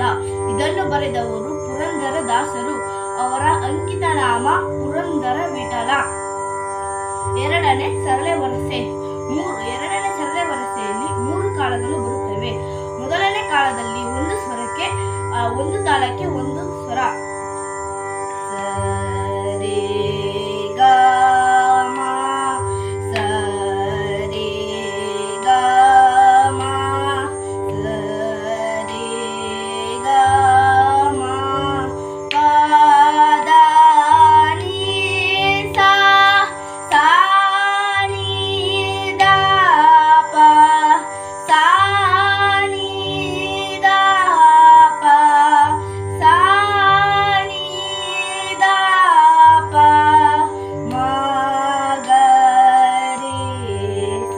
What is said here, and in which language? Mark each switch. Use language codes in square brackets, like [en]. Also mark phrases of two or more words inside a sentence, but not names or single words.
[kn] ಇದನ್ನು ಬರೆದವರು ಪುರಂದರ ದಾಸರು. ಅವರ ಅಂಕಿತ ನಾಮ ಪುರಂದರ ವಿಠಲ. ಎರಡನೇ ಸರಳ ವರಸೆ. ಎರಡನೇ ಸರಳ ವರಸೆಯಲ್ಲಿ 3 ಕಾಲಗಳು ಬರುತ್ತವೆ. ಮೊದಲನೇ ಕಾಲದಲ್ಲಿ ಒಂದು ಸ್ವರಕ್ಕೆ ಒಂದು ತಾಳಕ್ಕೆ ಒಂದು ಸ್ವರ. ಸರಿ ಗ ಮ, ಸರಿ ಗ ಮ, ಸರಿ ಗ ಮ, ಪ ದ ನಿ ಸ, ಸ ನಿ ದ ಪ, ಸ ನಿ ದ ಪ, ಸ ನಿ ದ ಪ, ಮ ಗ ರಿ ಸ.